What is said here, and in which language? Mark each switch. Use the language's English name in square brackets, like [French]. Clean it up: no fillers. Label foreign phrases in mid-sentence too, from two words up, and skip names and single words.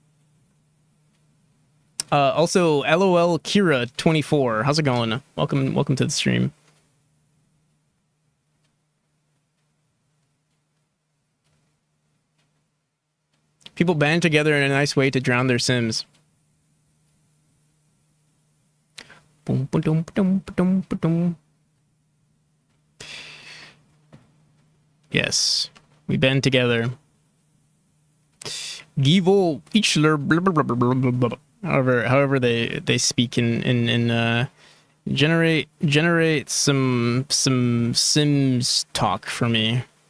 [English] Also, LOL Kira 24. How's it going? Welcome to the stream. People band together in a nice way to drown their Sims. Boom, ba-dum, ba-dum, ba-dum, ba-dum. Yes, we band together. Givo Ichler, blah, blah, blah, blah, blah, blah. However they speak in Generate some Sims talk for me.